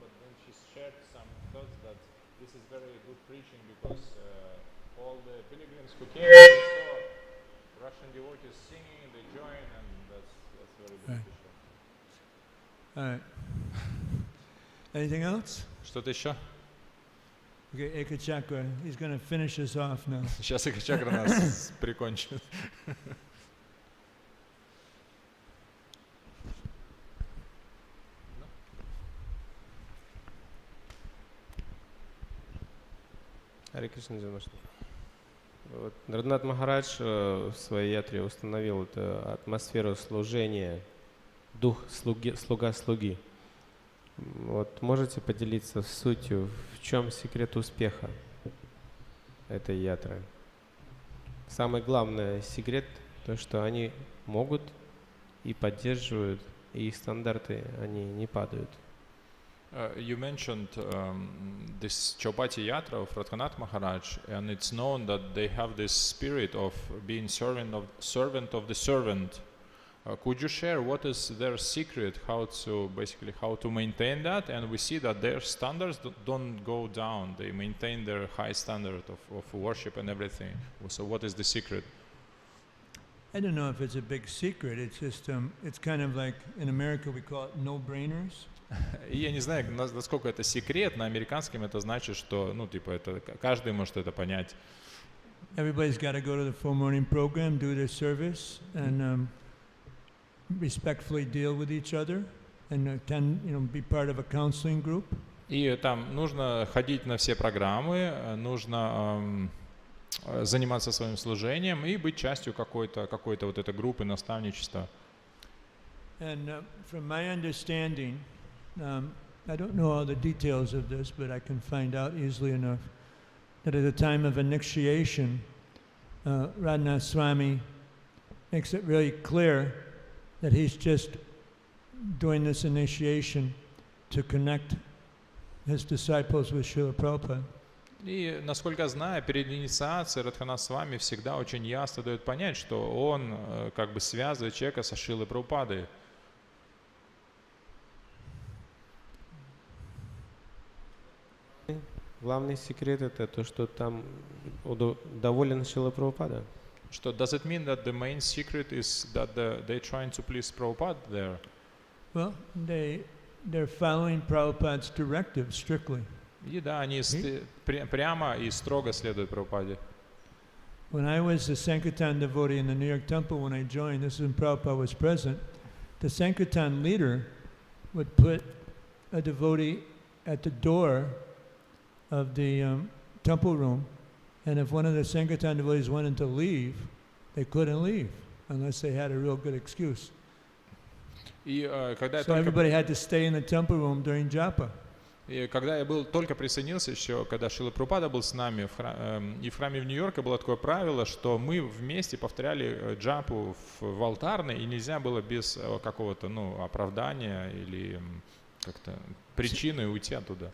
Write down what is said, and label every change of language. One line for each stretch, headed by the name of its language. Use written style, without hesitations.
English: But then she shared some thoughts that this is very good preaching because all the pilgrims who came saw Russian devotees singing, they join, and that's very beneficial. All right. Anything else?
Russian: Что-то еще?
English: Okay, Ekachakra, he's going to finish us off now.
Russian: Сейчас Экачакра нас прикончит. Харе Кришна, Джанмаштами. Вот, Рагунат Махарадж в своей ятре установил эту атмосферу служения, дух слуга-слуги. Вот, можете поделиться сутью, в чем секрет успеха этой ятры? Самый главный секрет, то, что они могут и поддерживают, и их стандарты, они не падают.
English: You mentioned this Chaupati Yatra of Radhanath Maharaj, and it's known that they have this spirit of being servant of the servant. Could you share what is their secret, how to maintain that? And we see that their standards don't go down; they maintain their high standard of worship and everything. So, what is the secret? I don't know if it's a big secret. It's just it's kind of like in America we call it no-brainers.
Russian: И я не знаю, насколько это секрет. На американском это значит, что, это каждый может это понять.
English: Everybody's got to go to the full morning program, do their service, and respectfully deal with each other, and attend, be part of a counseling group.
Russian: И там нужно ходить на все программы, нужно заниматься своим служением и быть частью какой-то вот этой группы наставничества.
English: And from my understanding, I don't know all the details of this, but I can find out easily enough that at the time of initiation, Radhanath Swami makes it really clear that he's just doing this initiation to connect his disciples with Srila Prabhupada.
Russian: И, насколько знаю, перед инициацией Радханат Свами всегда очень ясно дает понять, что он как бы связывает человека со Шрилой Прабхупадой. Главный секрет это то, что там доволен Шрила Прабхупада. Что
English: does it mean that the main secret is that they're trying to please Prabhupada there? Well, they're following Prabhupada's directives strictly.
Russian: И да, они прямо и строго следуют Прабхупаде.
English: When I was a Sankirtan devotee in the New York temple, when I joined, this is when Prabhupada was present, the Sankirtan leader would put a devotee at the door of the temple room, and if one of the Sankirtan devotees wanted to leave, they couldn't leave unless they had a real good excuse. So everybody had to stay in the temple room during japa.
Russian: И когда я только присоединился еще, когда Шрила Прабхупада был с нами, и в храме в Нью-Йорке было такое правило, что мы вместе повторяли джапу в алтарной, и нельзя было без какого-то оправдания или как-то причины уйти оттуда.